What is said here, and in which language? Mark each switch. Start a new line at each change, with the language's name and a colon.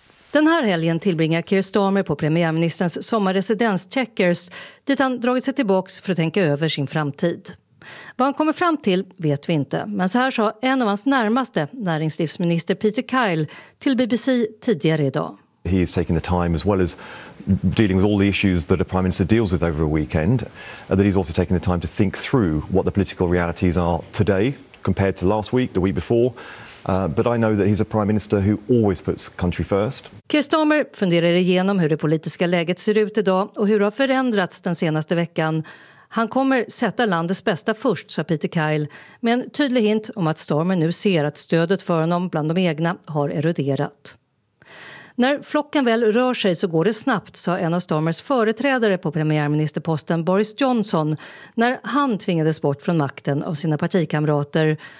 Swedish: Den här helgen tillbringar Keir Starmer på premiärministerns sommarresidens Chequers dit han dragit sig tillbaks för att tänka över sin framtid. Vad han kommer fram till vet vi inte, men så här sa en av hans närmaste näringslivsminister Peter Kyle till BBC tidigare idag.
English: He is taking the time as well as dealing with all the issues that a prime minister deals with over a weekend, that he's also taking the time to think through what the political realities are today compared to last week, the week before. But I know that he's a prime minister who always puts country first.
Swedish: Keir Starmer funderar igenom hur det politiska läget ser ut idag och hur det har förändrats den senaste veckan. Han kommer sätta landets bästa först, sa Peter Kyle, med en tydlig hint om att Stormen nu ser att stödet för honom bland de egna har eroderat. När flocken väl rör sig så går det snabbt, sa en av Stormers företrädare på premiärministerposten Boris Johnson, när han tvingades bort från makten av sina partikamrater.